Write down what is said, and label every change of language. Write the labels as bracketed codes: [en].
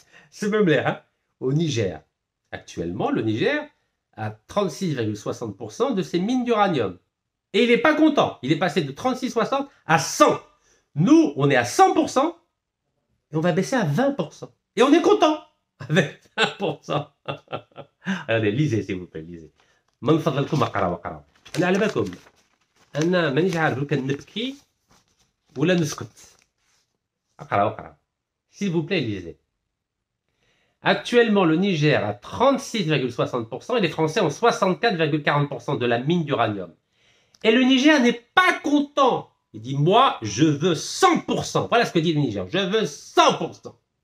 [fr] C'est même l'air, hein. Au Niger. Actuellement, le Niger a 36,60% de ses mines d'uranium. Et il n'est pas content. Il est passé de 36,60 à 100. Nous, on est à 100% et on va baisser à 20%. Et on est content avec 20%. Regardez, lisez s'il vous plaît, lisez. [ar] من فضلكم اقراوا اقراوا. انا على بالكم انا مانيش عارف لو كان نبكي ولا نسكت. اقراوا. [fr] S'il vous plaît, lisez. Actuellement, le Niger a 36,60% et les Français ont 64,40% de la mine d'uranium. Et le Niger n'est pas content. Il dit, moi, je veux 100%. Voilà ce que dit le Niger. Je veux 100%.